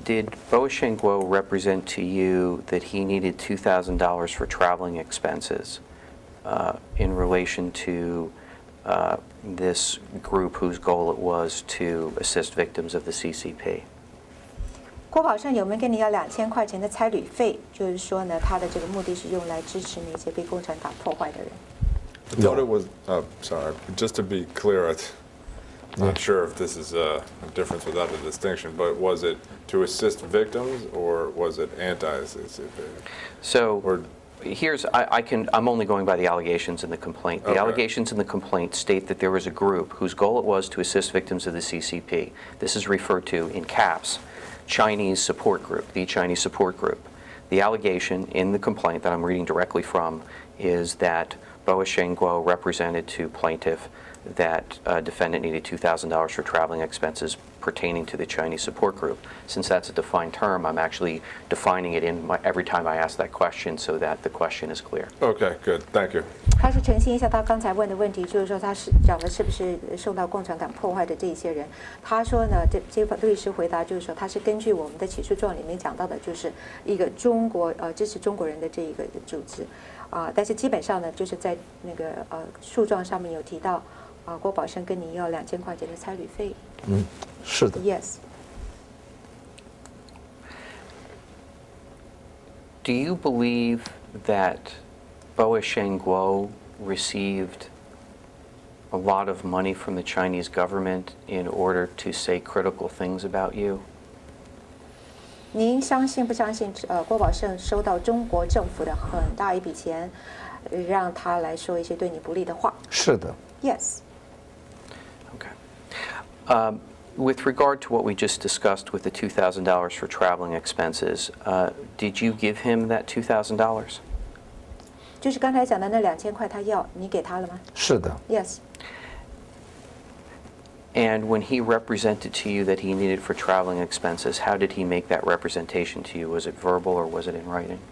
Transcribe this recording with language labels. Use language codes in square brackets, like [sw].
[en] Did Boasheng Guo represent to you that he needed $2,000 for traveling expenses in relation to this group whose goal it was to assist victims of the CCP? [zh] 郭宝胜有没有跟你要2000块钱的差旅费？就是说呢，他的这个目的是用来支持那些被共产党破坏的人。 [en] I thought it was, sorry, just to be clear, I'm not sure if this is a difference without a distinction, but was it to assist victims or was it anti-CCP? So Or- here's, I'm only going by the allegations in the complaint. The Okay. allegations in the complaint state that there was a group whose goal it was to assist victims of the CCP. This is referred to in caps, Chinese support group, the Chinese support group. The allegation in the complaint that I'm reading directly from is that Boasheng Guo represented to plaintiff that defendant needed $2,000 for traveling expenses pertaining to the Chinese support group. Since that's a defined term, I'm actually defining it every time I ask that question so that the question is clear. Okay, good, thank you. [zh] 他是澄清一下他刚才问的问题，就是说他是讲的是不是受到共产党破坏的这些人。他说呢，这位律师回答就是说，他是根据我们的起诉状里面讲到的，就是一个中国支持中国人的这一个组织但是基本上呢，就是在那个诉状上面有提到郭宝胜跟你要2000块钱的差旅费。是的。 [en] Yes. Do you believe that Boasheng Guo received a lot of money from the Chinese government in order to say critical things about you? [zh] 您相信不相信郭宝胜收到中国政府的很大一笔钱，让他来说一些对你不利的话？是的。 [en] Yes. Okay. With regard to what we just discussed with the $2,000 for traveling expenses, did you give him that $2,000? [zh] 就是刚才讲的那2000块，他要你给他了吗？是的。 [en] Yes. And when he represented to you that he needed for traveling expenses, how did he make that representation to you? Was it verbal or was it in writing?